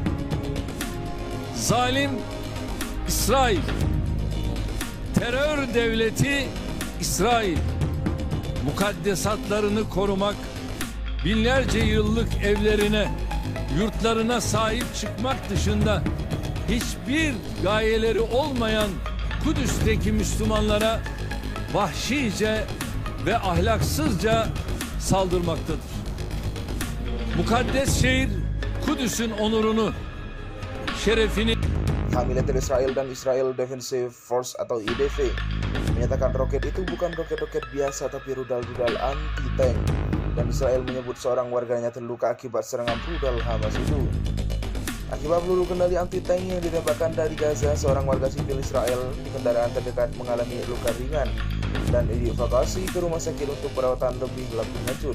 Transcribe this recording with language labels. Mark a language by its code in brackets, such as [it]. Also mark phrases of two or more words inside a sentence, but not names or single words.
[tr] Zalim İsrail, terör devleti İsrail, mukaddesatlarını korumak, binlerce yıllık evlerine, yurtlarına sahip çıkmak dışında hiçbir gayeleri olmayan Kudüs'teki Müslümanlara vahşice ve ahlaksızca saldırmaktadır. Mukaddes şehir Kudüs'ün onurunu, şerefini... [id] Pihak militer Israel dan Israel Defensive Force atau IDF menyatakan roket itu bukan roket-roket biasa tapi rudal-rudal anti-tank, dan Israel menyebut seorang warganya terluka akibat serangan rudal Hamas itu. Akibat peluru kendali anti-tank yang ditembakkan dari Gaza, seorang warga sipil Israel di kendaraan terdekat mengalami luka ringan dan dievakuasi ke rumah sakit untuk perawatan lebih lanjut.